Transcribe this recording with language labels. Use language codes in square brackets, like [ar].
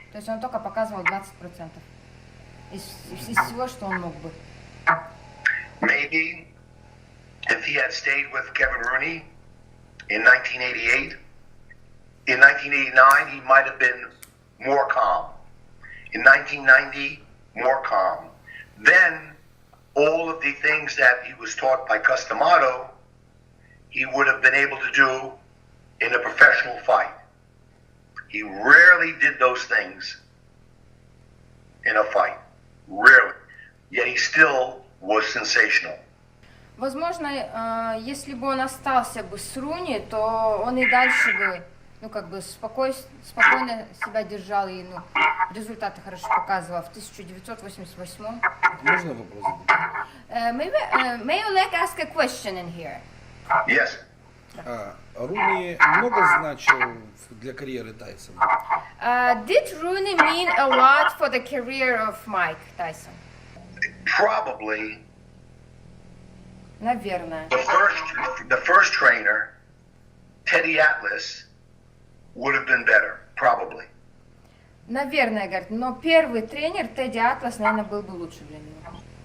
[ru] То есть он только показывал 20% из всего, что он мог бы. [en] Maybe if he had stayed with Kevin Rooney in 1988, in 1989 he might have been more calm. In 1990, more calm. Then all of the things that he was taught by Cus D'Amato, he would have been able to do in a professional fight. He rarely did those things in a fight. Rarely. Yet he still was sensational. [ru] Возможно, если бы он остался бы с Руни, то он и дальше бы, спокойно себя держал и, результаты хорошо показывал в 1988. Можно вопрос? [en] May you like ask a question in here? Yes. [ru] Руни много значил для карьеры Тайсона? [en] Did Rooney mean a lot for the career of Mike Tyson? Probably. [ru] Наверное. [en] The first trainer, Teddy Atlas, would have been better. Probably. [ru] Наверное, говорит, но первый тренер Тедди Атлас, наверное, был бы лучше для него.